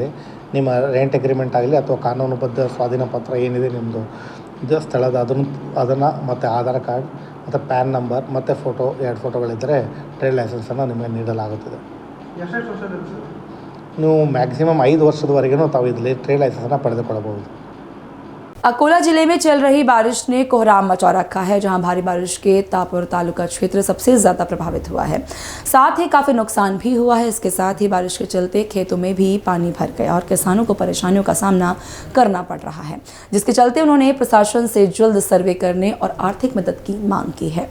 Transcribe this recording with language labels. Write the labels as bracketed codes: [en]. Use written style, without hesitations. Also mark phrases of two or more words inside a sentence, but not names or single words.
[kn] ನಿಮ್ಮ [en] rent agreement [kn] ಆಗಲಿ ಅಥವಾ ಕಾನೂನುಬದ್ಧ ಸ್ವಾಧೀನ ಪತ್ರ ಏನಿದೆ ನಿಮ್ಮದು ಇದು ಸ್ಥಳದ ಅದನ್ನು ಮತ್ತು ಆಧಾರ್ ಕಾರ್ಡ್ ಮತ್ತು [en] PAN number [kn] ಮತ್ತು ಫೋಟೋ 2 ಫೋಟೋಗಳಿದ್ದರೆ [en] trade licensannu [kn] ನಿಮಗೆ ನೀಡಲಾಗುತ್ತದೆ। ನೀವು ಮ್ಯಾಕ್ಸಿಮಮ್ 5 ವರ್ಷದವರೆಗೂ ತಾವು ಇದರಲ್ಲಿ [en] trade licensannu [kn] ಪಡೆದುಕೊಳ್ಳಬಹುದು। [hi] अकोला जिले में चल रही बारिश ने कोहराम मचा रखा है, जहां भारी बारिश के तापुर तालुका क्षेत्र सबसे ज्यादा प्रभावित हुआ है। साथ ही काफी नुकसान भी हुआ है। इसके साथ ही बारिश के चलते खेतों में भी पानी भर गया और किसानों को परेशानियों का सामना करना पड़ रहा है, जिसके चलते उन्होंने प्रशासन से जल्द सर्वे करने और आर्थिक मदद की मांग की है।